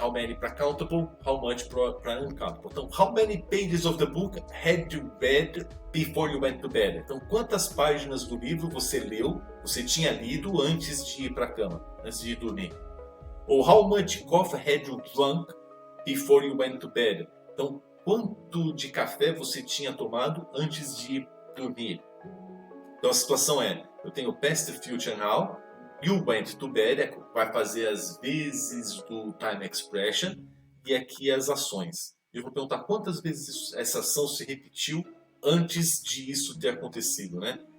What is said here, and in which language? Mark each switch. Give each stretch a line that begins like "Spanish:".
English: How many para countable, how much para uncountable. Então, how many pages of the book had you read before you went to bed?
Portuguese: Então, quantas páginas do livro você você tinha lido antes de ir para a cama, antes de ir dormir?
English: Ou how much coffee had you drunk before you went to bed?
Portuguese: Então, quanto de café você tinha tomado antes de ir dormir? Então a situação é, eu tenho past, future, now,
English: you went to bed,
Portuguese: vai fazer as vezes do time expression, e aqui as ações. Eu vou perguntar quantas vezes essa ação se repetiu antes de isso ter acontecido, né?